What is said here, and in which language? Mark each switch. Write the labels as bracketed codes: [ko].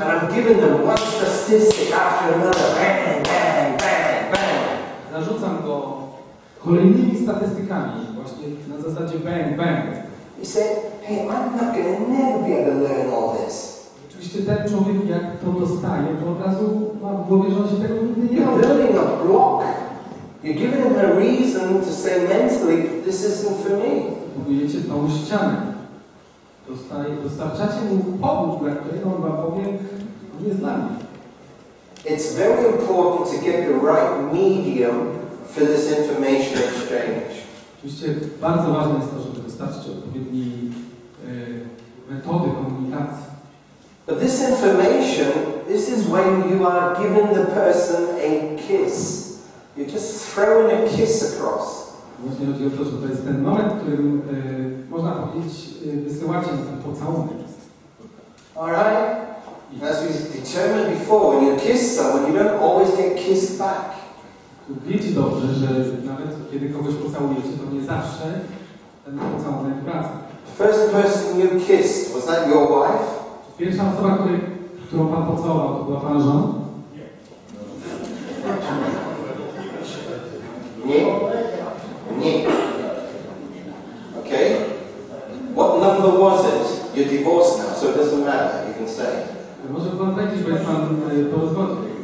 [en] And I'm giving them one statistic after another. Bang, bang, bang, bang. [pl] Zarzucam go kolejnymi statystykami, właśnie na zasadzie bang, bang. [en] You say, hey, I'm not going to never be able to learn all this. [pl] Oczywiście ten człowiek, jak to dostaje, to od razu ma w głowie, że on się tego nigdy nie [en] You're [pl] nauczy. [en] building a block. You're giving them a reason to say mentally, this isn't for me. [pl] Budujecie tą ścianę. Dostarczacie mu powód, dla którego on wam powie, to nie jest dla mnie. [en] It's very important to get the right medium for this information exchange. [pl] Oczywiście bardzo ważne jest to, żeby dostarczyć odpowiedniej metody komunikacji. [en] But this information, this is when you are giving the person a kiss. You're just throwing a kiss across. [pl] Właśnie chodzi o to, że to jest ten moment, w którym można powiedzieć, wysyłacie ten pocałunek. [en] Alright? As we determined before, when you kiss someone, you don't always get kissed back. [pl] Wiecie dobrze, że nawet kiedy kogoś pocałujecie, to nie zawsze ten pocałunek wraca. [en] The first person you kissed, was that your wife? [pl] Pierwsza osoba, którą pan pocałował, to była pana żona? Nie. Nie. Okay? [en] What number was it? You're divorced now, so it doesn't matter, you can say. [pl] Może pan powiedzieć, bo jest pan po rozwodzie.